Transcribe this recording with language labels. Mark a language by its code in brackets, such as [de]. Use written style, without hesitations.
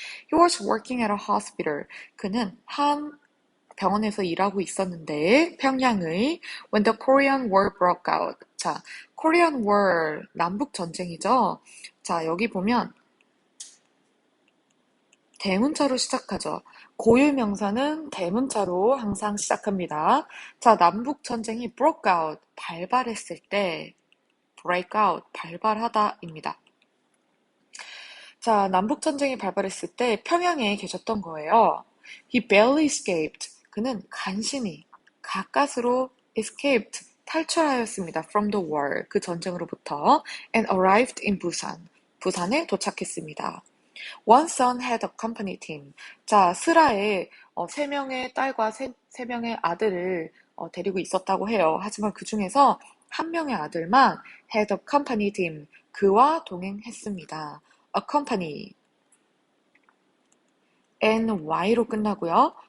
[en] He was working at a hospital. [ko] 그는 한 병원에서 일하고 있었는데 평양의 [en] When the Korean War broke out. [ko] 자, Korean War 남북 전쟁이죠. 자, 여기 보면 대문자로 시작하죠. 고유 명사는 대문자로 항상 시작합니다. 자, 남북 전쟁이 broke out 발발했을 때 break out 발발하다입니다. 자, 남북 전쟁이 발발했을 때 평양에 계셨던 거예요. [en] He barely escaped. [ko] 그는 간신히 가까스로 escaped 탈출하였습니다. [en] From the war [ko] 그 전쟁으로부터 [en] and arrived in Busan [ko] 부산에 도착했습니다. [en] One son had a company team. [ko] 자, 스라에 세 명의 딸과 세 명의 아들을 데리고 있었다고 해요. 하지만 그 중에서 한 명의 아들만 [en] had a company team. [ko] 그와 동행했습니다. accompany ny로 끝나고요.